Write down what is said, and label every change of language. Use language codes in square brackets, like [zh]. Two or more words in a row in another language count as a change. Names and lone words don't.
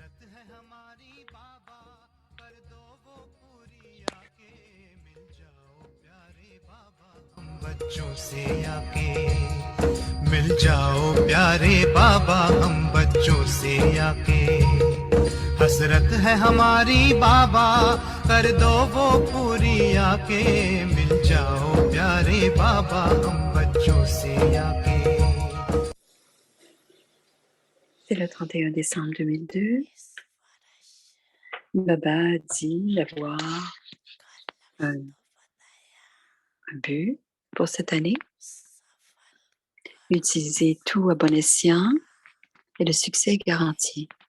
[hi] बच्चों से आके मिल जाओ प्यारे बाबा हम बच्चों से आके हसरत है हमारी बाबा कर दो वो पूरी आके मिल जाओ प्यारे बाबा हम बच्चों से आके [fr] C'est le 31 décembre 2002. Baba a dit d'avoir un but pour cette année. Utiliser tout à bon escient et le succès est garanti.